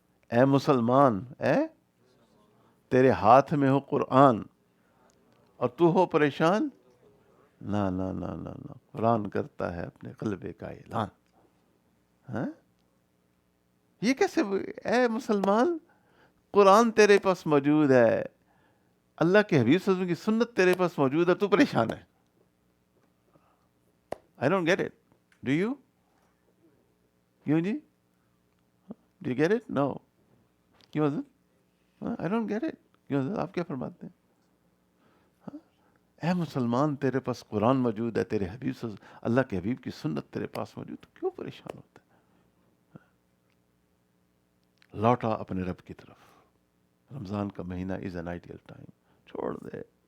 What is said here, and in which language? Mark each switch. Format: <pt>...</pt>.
<ur>اے مسلمان، اے تیرے ہاتھ میں ہو قرآن اور تو ہو پریشان، نہ نہ نہ نہ نہ، قرآن کرتا ہے اپنے غلبے کا اعلان۔ ہاں، یہ کیسے؟ اے مسلمان، قرآن تیرے پاس موجود ہے، اللہ کے حبیب صلی اللہ علیہ وسلم کی سنت تیرے پاس موجود ہے، تو پریشان ہے۔</ur> <en>I don't get it. Do you?</en> <ur>کیوں جی؟</ur> <en>Do you get it? No.</en> <ur>کیوں حضرت؟</ur> <en>I don't get it.</en> <ur>کیوں حضرت؟ آپ کیا فرماتے ہیں؟ اے مسلمان، تیرے پاس قرآن موجود ہے، تیرے حبیب صلی اللہ کے حبیب کی سنت تیرے پاس موجود، تو کیوں پریشان ہوتا ہے؟ لوٹا اپنے رب کی طرف۔ رمضان کا مہینہ</ur> <en>is an ideal time,</en> <ur>چھوڑ دے</ur>